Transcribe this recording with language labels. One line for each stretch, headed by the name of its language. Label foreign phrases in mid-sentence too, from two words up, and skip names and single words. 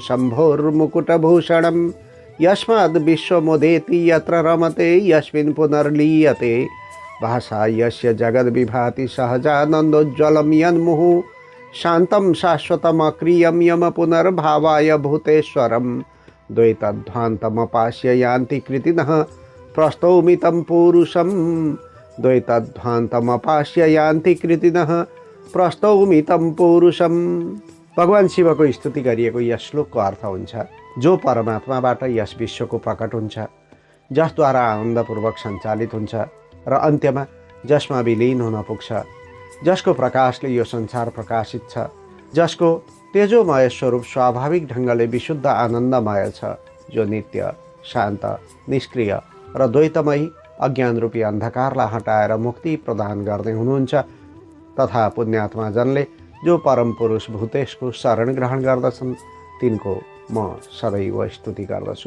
Sanskrit: शम्भोर्मुकुटभूषणं यस्माद् विश्वमुदेति यत्र रमते यस्मिन् पुनर्लीयते भाषा यस्य जगद्विभाति सहजानन्दोज्ज्वलं यन्मुहुः शान्तं शाश्वतमक्रियं यम पुनर्भावाय भूतेश्वरं द्वैतध्वान्तमपास्य यान्ति कृतिनः प्रस्तौमितं पुरुषं द्वैतध्वान्तमपास्य यान्ति कृतिनः प्रस्तौमितं पुरुषं।
Nepali: भगवान शिवको स्तुति गरिएको यस श्लोकको अर्थ हुन्छ, जो परमात्माबाट यस विश्वको प्रकट हुन्छ, जसद्वारा आनन्दपूर्वक सञ्चालित हुन्छ र अन्त्यमा जसमा विलीन हुन पुग्छ, जसको प्रकाशले यो संसार प्रकाशित छ, जसको तेजोमय स्वरूप स्वाभाविक ढङ्गले विशुद्ध आनन्दमय छ, जो नित्य शान्त निष्क्रिय र द्वैतमयी अज्ञानरूपी अन्धकारलाई हटाएर मुक्ति प्रदान गर्ने हुनुहुन्छ, तथा पुण्यात्मा जनले जो परम पुरुष भूतेशको शरण ग्रहण गर्दछन् तिनको म सदैव स्तुति गर्दछु।